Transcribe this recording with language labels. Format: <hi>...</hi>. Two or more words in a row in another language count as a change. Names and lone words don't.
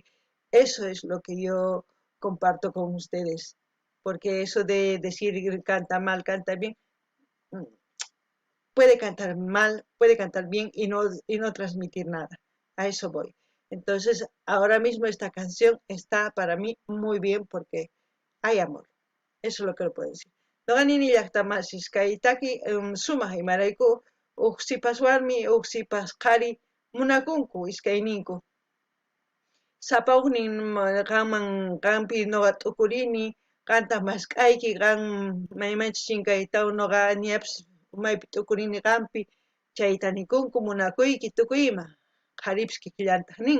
<es>Eso es lo que yo comparto con ustedes, porque eso de decir canta mal, canta bien, puede cantar mal, puede cantar bien y no transmitir nada. A eso voy. Entonces, ahora mismo esta canción está para mí muy bien porque hay amor. Eso es lo que le puedo decir.</es> <qu>Noqanini llaqtamasis kaytaki sumaq imarayku uqsipas warmi, uqsipas qhari munakunku iskayninku. Sapawqnin qanpi noqa t'ukurini, qantaq masq'ayki qan maymanchik chinkaytawan noqa ñapish maypi t'ukurini qanpi, chayta nikunku munakuyki tukuy ima, qharipish kikillantaq nin.</qu>